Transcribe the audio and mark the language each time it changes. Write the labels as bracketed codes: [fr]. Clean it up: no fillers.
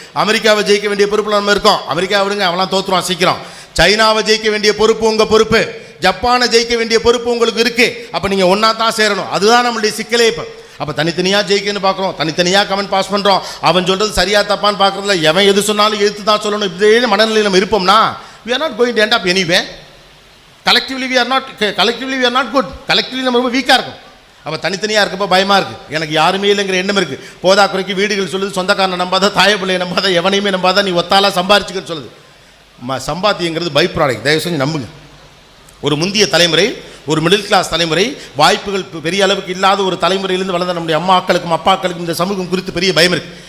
[ta] அமெரிக்காவை ஜெயிக்க வேண்டிய பொறுப்பில் நம்ம இருக்கோம். அமெரிக்கா விடுங்க, அவன்லாம் தோற்றுருவான் சீக்கிரம். சைனாவை ஜெயிக்க வேண்டிய பொறுப்பு உங்கள் பொறுப்பு. ஜப்பானை ஜெயிக்க வேண்டிய பொறுப்பு உங்களுக்கு இருக்குது. அப்போ நீங்கள் ஒன்றா தான் சேரணும். அதுதான் நம்மளுடைய சிக்கலே. இப்போ அப்போ தனித்தனியாக ஜெயிக்கணும்னு பார்க்குறோம், தனித்தனியாக கமெண்ட் பாஸ் பண்ணுறோம். அவன் சொல்கிறது சரியாக தப்பான்னு பார்க்குறதுல எவன் எது சொன்னாலும் எதிர்த்து தான் சொல்லணும். இதே மனநிலையில் நம்ம இருப்போம்னா [en] we are not going to end up anywhere. Collectively we are not good. [ta] Collectively நம்ம ரொம்ப வீக்காக இருக்கும். அப்போ தனித்தனியாக இருக்கப்போ பயமாக இருக்குது. எனக்கு யாருமே இல்லைங்கிற எண்ணம் இருக்குது. போதா குறைக்கு வீடுகள் சொல்லுது, சொந்தக்காரனை நம்பாத, தாய பிள்ளையை நம்பாத, எவனையுமே நம்பாத, நீ ஒத்தாலாக சம்பாரிச்சுக்கன்னு சொல்லுது. சம்பாத்தியங்கிறது பை ப்ராடக்ட். தயவு செஞ்சு நம்புங்க. ஒரு முந்திய தலைமுறை, ஒரு மிடில் கிளாஸ் தலைமுறை, வாய்ப்புகள் பெரிய அளவுக்கு இல்லாத ஒரு தலைமுறையிலேருந்து வளர்ந்த நம்முடைய அம்மாக்களுக்கும் அப்பாக்களுக்கும் இந்த சமூகம் குறித்து பெரிய பயம் இருக்குது.